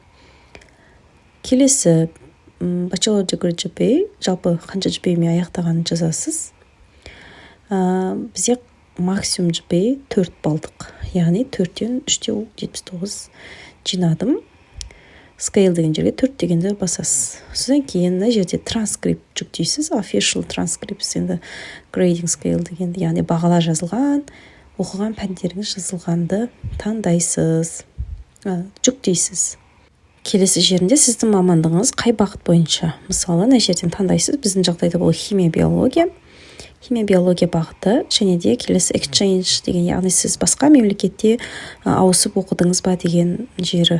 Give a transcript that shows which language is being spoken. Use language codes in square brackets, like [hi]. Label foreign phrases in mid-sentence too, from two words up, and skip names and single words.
[kk] Келесі [en] bachelor degree GPA, [kk] жалпы қанша GPA-мен аяқтағанын жазасыз. Бізде максимум GPA 4 балдық. Яғни 4-тен 3-те 79 жинадым. Scale деген жерге 4 дегенді басасыз. Содан кейін мына жерде транскрипт жүктейсіз. [en] Official transcript, [kk] енді [en] grading scale [kk] дегенді, яғни бағалар жазылған, оқыған пәндеріңіз жазылғанды таңдайсыз, жүктейсіз. Келесі жерінде сіздің мамандығыңыз қай бағыт бойынша? Мысалы, мына жерден таңдайсыз. Біздің жағдайда бұл химия биология. Химия биология бағыты, және де келесі exchange деген, яғни сіз басқа мемлекетте ауысып оқыдыңыз ба деген жері.